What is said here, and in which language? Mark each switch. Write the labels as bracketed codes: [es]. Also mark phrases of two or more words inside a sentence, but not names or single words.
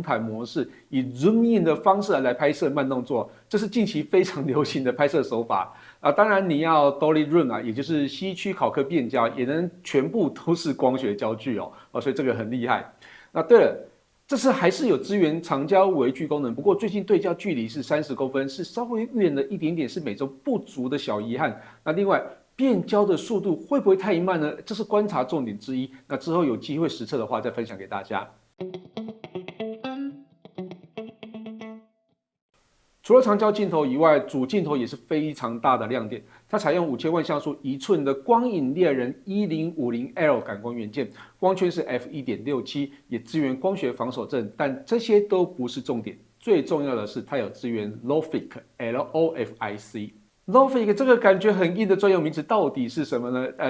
[zh] 毯模式，以 [en] zoom in [zh] 的方式來拍攝慢動作，這是近期非常流行的拍攝手法當然你要 [en] Dolly Zoom [zh] 也就是西区考克變焦，也能全部都是光學焦距所以這個很厲害。那對了，這次還是有支援長焦微距功能，不過最近對焦距離是30公分，是稍微遠了一點點，是美中不足的小遺憾。那另外，變焦的速度會不會太慢呢？這是觀察重點之一。那之後有機會實測的話，再分享給大家。除了長焦鏡頭以外，主鏡頭也是非常大的亮點。它採用5000萬像素1寸的光影獵人 1050L 感光元件，光圈是 f1.67， 也支援光學防手震。但這些都不是重點，最重要的是它有支援 LOFIC LOFIC 這個感覺很硬的專有名詞到底是什麼呢？